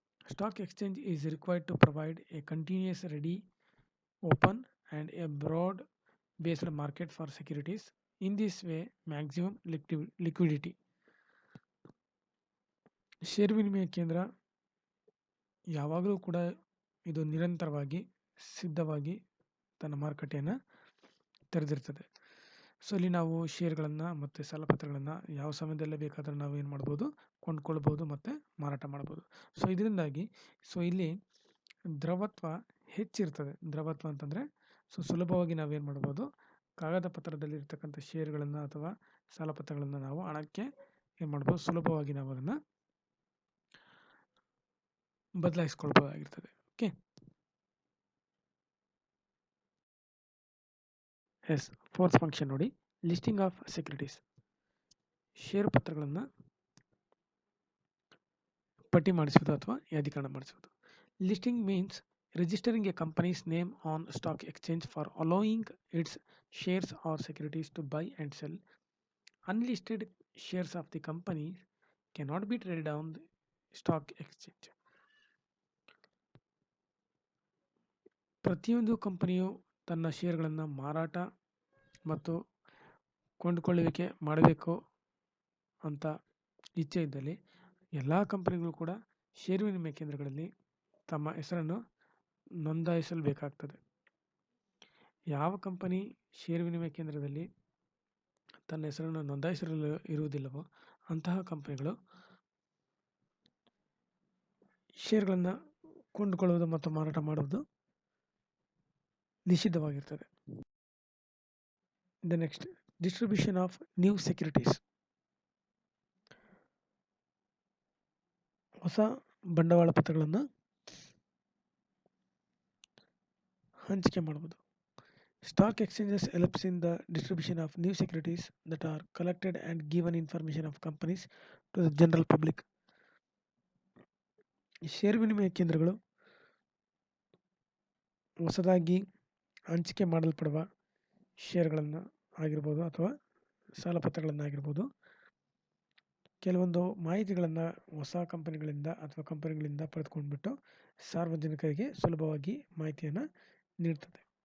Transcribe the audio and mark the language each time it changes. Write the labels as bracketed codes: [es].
[en] Stock exchange is required to provide a continuous, ready, open and a broad-based market for securities. In this way, maximum liquidity. [kn] ಷೇರು ವಿನಿಮಯ ಕೇಂದ್ರ ಯಾವಾಗಲೂ ಕೂಡ ಇದು ನಿರಂತರವಾಗಿ ಸಿದ್ಧವಾಗಿ ತನ್ನ ಮಾರುಕಟ್ಟೆಯನ್ನು ತೆರೆದಿರ್ತದೆ. ಸೊ ಇಲ್ಲಿ ನಾವು ಷೇರುಗಳನ್ನು ಮತ್ತು ಸಾಲಪತ್ರಗಳನ್ನು ಯಾವ ಸಮಯದಲ್ಲೇ ಬೇಕಾದರೂ ನಾವು ಏನು ಮಾಡ್ಬೋದು, ಕೊಂಡ್ಕೊಳ್ಬೋದು ಮತ್ತು ಮಾರಾಟ ಮಾಡ್ಬೋದು. ಸೊ ಇದರಿಂದಾಗಿ ಇಲ್ಲಿ ದ್ರವತ್ವ ಹೆಚ್ಚಿರ್ತದೆ. ದ್ರವತ್ವ ಅಂತಂದರೆ ಸುಲಭವಾಗಿ ನಾವೇನು ಮಾಡ್ಬೋದು, ಕಾಗದ ಪತ್ರದಲ್ಲಿರ್ತಕ್ಕಂಥ ಷೇರುಗಳನ್ನು ಅಥವಾ ಸಾಲಪತ್ರಗಳನ್ನು ನಾವು ಹಣಕ್ಕೆ ಏನು ಮಾಡ್ಬೋದು, ಸುಲಭವಾಗಿ ನಾವು ಅದನ್ನು ಬದಲಾಯಿಸ್ಕೊಳ್ಬೋದಾಗಿರ್ತದೆ. [en] Okay, yes. Fourth function [kn] ನೋಡಿ, [en] Listing of securities. [kn] ಷೇರು ಪತ್ರಗಳನ್ನು ಪಟ್ಟಿ ಮಾಡಿಸುವುದು ಅಥವಾ ಯಾದೀಕರಣ ಮಾಡಿಸುವುದು. [en] Listing means registering a company's name on stock exchange for allowing its shares or securities to buy and sell. Unlisted shares of the company cannot be traded on the stock exchange. [kn] ಪ್ರತಿಯೊಂದು ಕಂಪನಿಯು ತನ್ನ ಷೇರುಗಳನ್ನು ಮಾರಾಟ ಮತ್ತು ಕೊಂಡುಕೊಳ್ಳುವಿಕೆ ಮಾಡಬೇಕು ಅಂತ ಇಚ್ಛೆ ಇದ್ದಲ್ಲಿ ಎಲ್ಲ ಕಂಪನಿಗಳು ಕೂಡ ಷೇರು ವಿನಿಮಯ ಕೇಂದ್ರಗಳಲ್ಲಿ ತಮ್ಮ ಹೆಸರನ್ನು ನೋಂದಾಯಿಸಬೇಕಾಗ್ತದೆ. ಯಾವ ಕಂಪನಿ ಷೇರು ವಿನಿಮಯ ಕೇಂದ್ರದಲ್ಲಿ ತನ್ನ ಹೆಸರನ್ನು ನೋಂದಾಯಿಸಲು ಇರುವುದಿಲ್ಲವೋ ಅಂತಹ ಕಂಪನಿಗಳು ಷೇರುಗಳನ್ನು ಕೊಂಡುಕೊಳ್ಳುವುದು ಮತ್ತು ಮಾರಾಟ ಮಾಡುವುದು ನಿಷಿದ್ಧವಾಗಿರ್ತದೆ. [en] The next, distribution of new securities. [kn] ಹೊಸ ಬಂಡವಾಳ ಪತ್ರಗಳನ್ನು ಹಂಚಿಕೆ ಮಾಡುವುದು. [en] Stock exchanges helps in the distribution of new securities that are collected and given information of companies to the general public. [kn] ಷೇರು ವಿನಿಮಯ ಕೇಂದ್ರಗಳು ಹೊಸದಾಗಿ ಹಂಚಿಕೆ ಮಾಡಲ್ಪಡುವ ಷೇರುಗಳನ್ನು ಆಗಿರ್ಬೋದು ಅಥವಾ ಸಾಲಪತ್ರಗಳನ್ನಾಗಿರ್ಬೋದು, ಕೆಲವೊಂದು ಮಾಹಿತಿಗಳನ್ನು ಹೊಸ ಕಂಪನಿಗಳಿಂದ ಅಥವಾ ಕಂಪನಿಗಳಿಂದ ಪಡೆದುಕೊಂಡ್ಬಿಟ್ಟು ಸಾರ್ವಜನಿಕರಿಗೆ ಸುಲಭವಾಗಿ ಮಾಹಿತಿಯನ್ನು ನೀಡ್ತದೆ.